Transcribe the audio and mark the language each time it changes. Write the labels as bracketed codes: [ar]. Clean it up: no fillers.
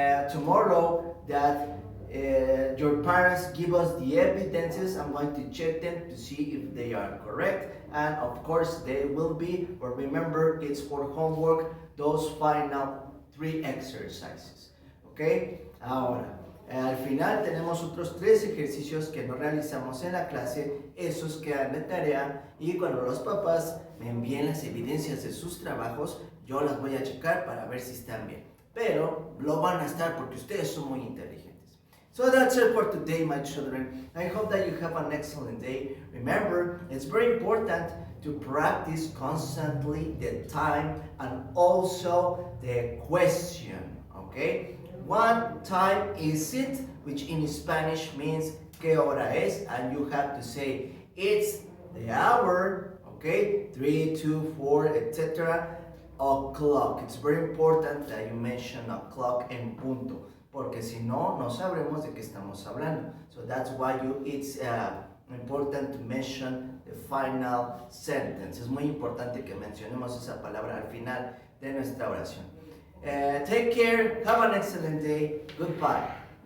[en] Tomorrow that your parents give us the evidences, I'm going to check them to see if they are correct. And of course they will be, but remember it's for homework, those final 3 exercises. Okay? [es] Ahora, al final tenemos otros 3 ejercicios que no realizamos en la clase, esos quedan de tarea y cuando los papás me envíen las evidencias de sus trabajos, yo las voy a checar para ver si están bien. Pero lo van a estar porque ustedes son muy inteligentes. [en] So that's it for today, my children. I hope that you have an excellent day. Remember, it's very important to practice constantly the time and also the question, okay? What time is it? Which in Spanish means [es] ¿qué hora es? [en] And you have to say it's the hour, okay? 3, 2, 4, etc. O'clock. It's very important that you mention o'clock en punto. [es] Porque si no, no sabremos de qué estamos hablando. [en] So that's why it's important to mention the final sentence. [es] Es muy importante que mencionemos esa palabra al final de nuestra oración. [en] Take care, have an excellent day, goodbye.